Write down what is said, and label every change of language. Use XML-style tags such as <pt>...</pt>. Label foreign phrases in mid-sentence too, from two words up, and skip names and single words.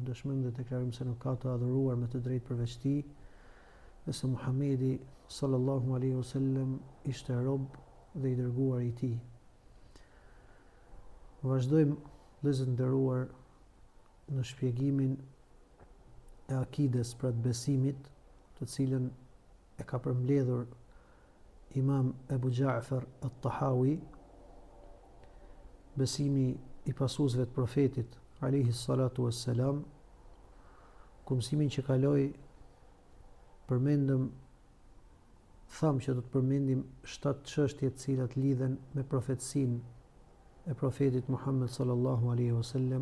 <sq>Dëshmojmë dhe deklarojmë se nuk ka të adhuruar me të drejtë përveç tij, dhe se Muhamedi</sq> <ar>sallallahu alaihi wasallam</ar> <sq>ishte rob dhe i dërguar i tij. Vazhdojmë, vëllezër nderuar, në shpjegimin e akides, pra të besimit, të cilën e ka përmbledhur Imam Ebu Ja'far at-Tahawi, besimi i pasuesve të profetit</sq> <ar>alayhi salatu wassalam.</ar> <sq>Ku mësimin që kaloi thamë që do të përmendim 7 çështje të cilat lidhen me profetësinë e profetit Muhammed</sq> <ar>sallallahu alaihi wasallam.</ar>